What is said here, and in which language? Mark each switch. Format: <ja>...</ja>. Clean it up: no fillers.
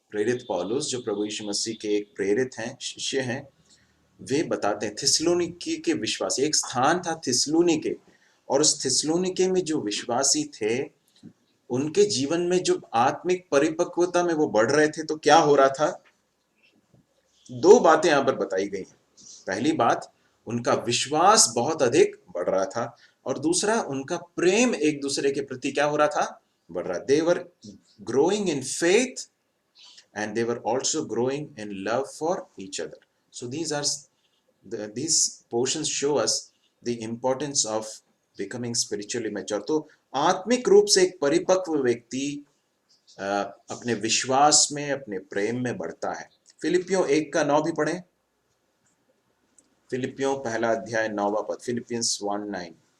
<hi>प्रेरित पौलुस, जो प्रभु यीशु मसीह के एक प्रेरित हैं, शिष्य हैं, वे बताते हैं थिस्सलुनीके के विश्वासी, एक स्थान था थिस्सलुनीके, और उस थिस्सलुनीके में जो विश्वासी थे उनके जीवन में जो आत्मिक परिपक्वता में वो बढ़ रहे थे, तो क्या हो रहा था? 2 बातें यहां पर बताई गई हैं। पहली बात, उनका विश्वास बहुत अधिक बढ़ रहा था, और दूसरा उनका प्रेम एक दूसरे के प्रति क्या हो रहा था? बढ़ रहा।</hi> <en>They were growing in faith and they were also growing in love for each other. So these portions show us the importance of becoming spiritually mature.</en> <hi>तो आत्मिक रूप से एक परिपक्व व्यक्ति अपने विश्वास में, अपने प्रेम में बढ़ता है। फिलिपियों 1 का 9 भी पढ़ें। फिलिपियों पहला अध्याय 9वां पद, फिलिपियंस 1:9।</hi>